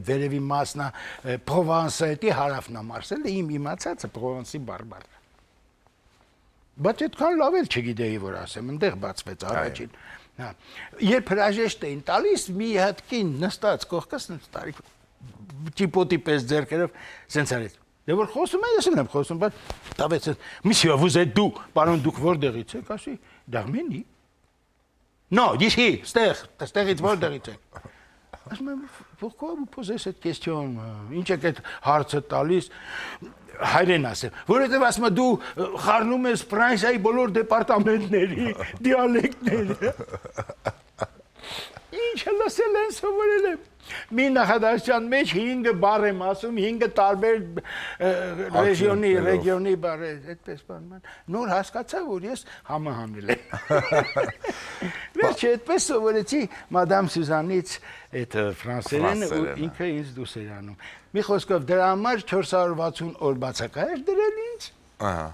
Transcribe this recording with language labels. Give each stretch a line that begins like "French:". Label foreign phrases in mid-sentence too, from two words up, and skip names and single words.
Armenian: վերևի մասն է, Պրովանսը, դի հարավն է Մարսելը, իմ իմացածը Պրովանսի բարբար։ Բայց այդքան լավ էլ չգիտեի որ ասեմ, այնտեղ բացվեց առաջին։ Հա։ Երբ հրաժեշտ էին տալիս, մի հատ կին նստած կողքս նստարի ճիպոտի պես ձեռքերով սենց արեց։ Դե որ խոսում եմ, ես եմ խոսում, բայց տավեց
French: Monsieur, vous êtes d'où?
Armenian: Պարոն դուք որտեղից եք, ասի,
French: d'Arménie։ Non, d'ici,
Armenian: ստեղից որտեղից եք։ Ասում եմ,
French: pourquoi vous posez cette question?
Armenian: Ինչ եք այդ հարցը տալիս։ Հայրեն ասեմ, որովհետև ասում եմ դու խառնում ես Ֆրանսիայի բոլոր դեպարտամենտների դիալեկտները։ Ինչ լսել են սովորել եմ։ Մի նախադասության մեջ 5 բառ եմ ասում, 5 տարբեր ռեգիոնի բառ է, այդպես բան։ Նոր հասկացա, որ ես համահանել եմ։ Վերջը այդպես սովորեցի մադամ Սյուզանից այդ ֆրանսերենը ու ինքը ինձ դուս էր անում։ Մի խոսքով դրա համար 460 օր բացակա էր դրել ինձ։ Ահա։